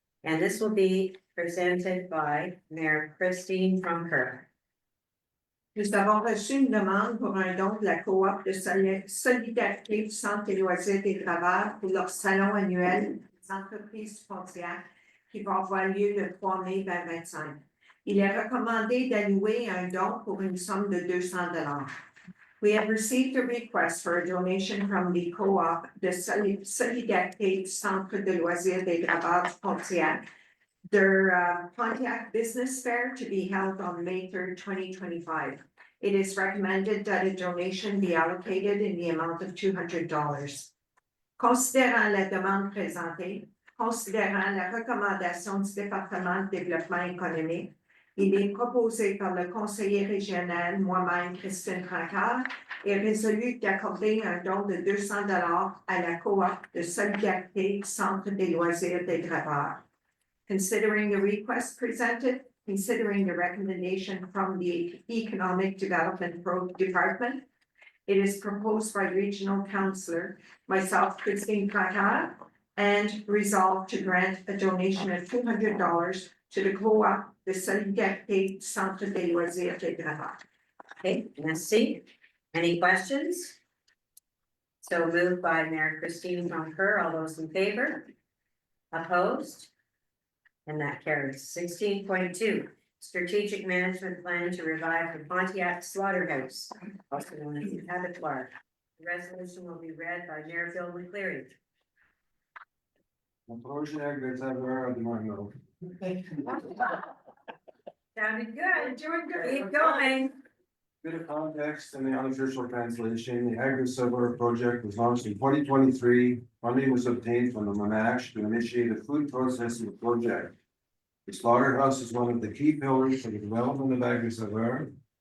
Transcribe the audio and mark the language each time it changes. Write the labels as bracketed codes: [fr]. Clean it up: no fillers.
[en] And this will be presented by Mayor Christine from Kerr. [fr] Nous avons reçu une demande pour un don de la coop de solidarité du Centre des loisirs des Graveurs pour leur salon annuel des entreprises du Pontiac qui va avoir lieu le 3 mai 2025. Il est recommandé d'allouer un don pour une somme de $200. [en] We have received a request for a donation from the co-op de solidarité du Centre de loisirs des Graveurs du Pontiac. Their Pontiac Business Fair to be held on May 3rd, 2025. It is recommended that a donation be allocated in the amount of $200. [fr] Considérant la demande présentée, considérant la recommandation du département de développement économique, il est proposé par le conseiller régional, moi-même, Christine Francard, et résolu d'accorder un don de 200 $ à la coop de solidarité Centre des loisirs des graveurs. [en] Considering the request presented, considering the recommendation from the Economic Development Department, it is proposed by Regional Councillor, myself, Christine Francard, and resolved to grant a donation of $200 to the co-op de solidarité Centre des loisirs des graveurs. Okay, merci. Any questions? So moved by Mayor Christine Francoeur. All those in favor? Opposed? And that carries. 16.2, strategic management plan to revive the Pontiac Slaughterhouse, also known as the Abattoir. The resolution will be read by Mayor Bill McCleary. [fr] Un projet des saveurs de Marno. [en] Sounded good. Doing good. Keep going. Bit of context in the unofficial translation, the agri-silver project was launched in 2023. Funding was obtained from the Monash to initiate a food processing project. The slaughterhouse is one of the key pillars for the development of agri-silver.